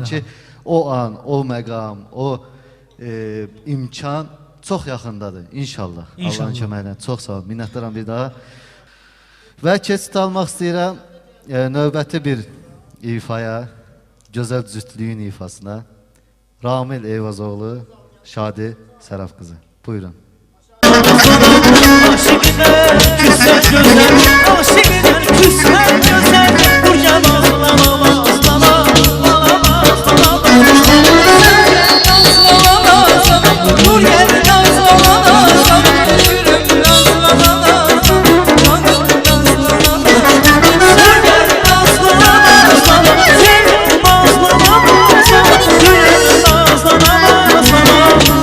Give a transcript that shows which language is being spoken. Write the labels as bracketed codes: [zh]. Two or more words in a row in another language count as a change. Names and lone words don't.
[az] ki, o an, o məqam, o imkan çox yaxındadır inşallah. İnşallah. Allahın köməyi ilə. Çox sağ olun. Minnətdaram bir daha. Və keçid almaq istəyirəm növbəti bir ifaya, gözəl cütlüyün ifasına. Ramil Eyvazoğlu, Şadi Səraf qızı. Buyurun. [tr] Aşıklar güzel güzel Aşıklar güzel güzel Buraya bağlama ağlama Ağlama ağlama Dur yere nazlama Yürüm nazlama Nazlama